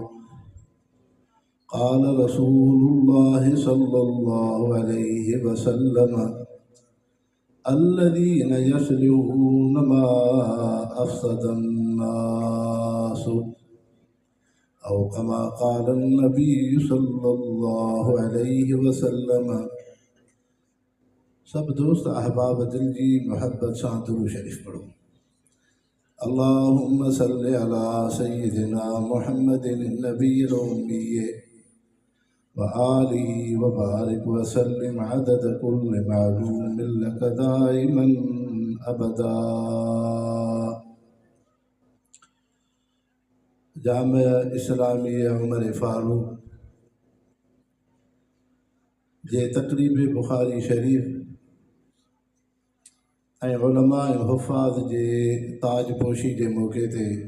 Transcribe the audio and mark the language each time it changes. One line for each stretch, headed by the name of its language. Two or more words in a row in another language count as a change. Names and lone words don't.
Arabic: قال رسول الله صلى الله عليه وسلم الذين يصلحون ما أفسد الناس أو كما قال النبي صلى الله عليه وسلم.
Sindhi: सब दोस्त अहबाब दिल जी मोहब्बत सां दुरूद शरीफ पढ़ो।
Arabic: اللهم صل على سيدنا محمد النبي الأمي و آله و بارك و سلم عدد كل معلوم لك دائما أبدا.
Sindhi: जामिया इस्लामिया उमर फारूक जे तक़रीब बुखारी शरीफ ऐं उलमा ऐं हुफ़ाज़ जे ताजपोशी जे मौक़े ते